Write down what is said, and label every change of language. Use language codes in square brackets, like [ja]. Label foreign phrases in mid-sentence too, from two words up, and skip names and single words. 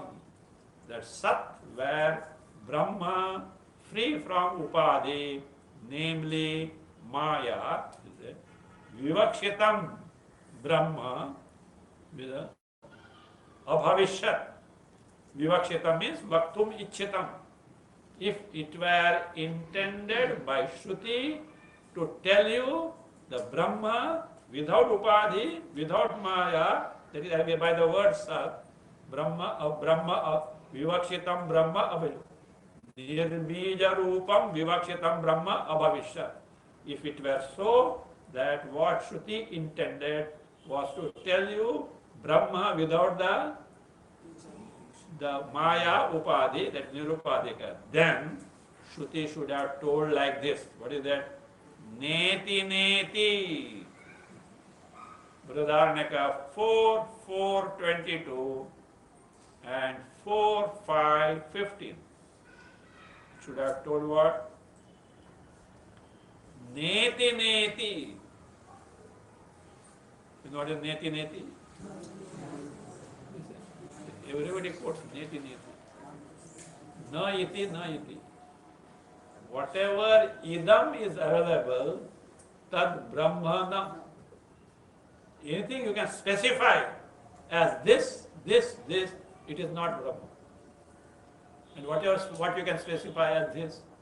[en] That Sat were Brahma free from Upadhi, namely Maya, [sa] Vivakshitam Brahma [en] with a Abhavishyat. Vivakshitam means [sa] Vaktum Ichchitam. [en] If it were intended by Shruti to tell you the Brahma without Upadhi, without Maya, that is by the word Sat, Brahma, [sa] Vivakshitam Brahma Abhavishyat. Nirbija Rupam Vivakshitam Brahma Abhavishyat. [en] If it were so, that what Shruti intended was to tell you Brahma without the Maya Upadhi, that Nirupadhika, then Shruti should have told like this. What is that? [sa] Neti Neti. [en] Brihadaranyaka 4:4:22 and 4:5:15. Should have told what? [sa] Neti Neti. [en] You know what is [sa] Neti Neti? [en] Everybody quotes [sa] Neti Neti. Na iti, na iti. [en] Whatever idam is available, [sa] tad brahmana. [en] Anything you can specify as this, it is not Brahma. And what you can specify as this?